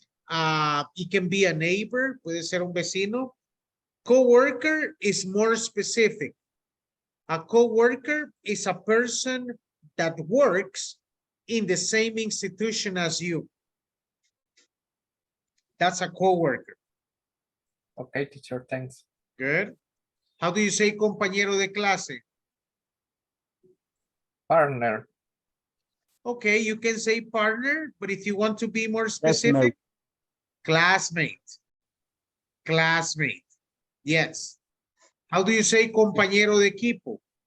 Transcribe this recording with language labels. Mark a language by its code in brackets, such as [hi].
[en] It can be a neighbor, [es] puede ser un vecino. [en] Coworker is more specific. A coworker is a person that works in the same institution as you. That's a coworker. Okay, teacher, thanks. Good. How do you say compañero de clase? Partner. Okay, you can say partner, but if you want to be more specific, classmate. Classmate. Yes. How do you say compañero de equipo?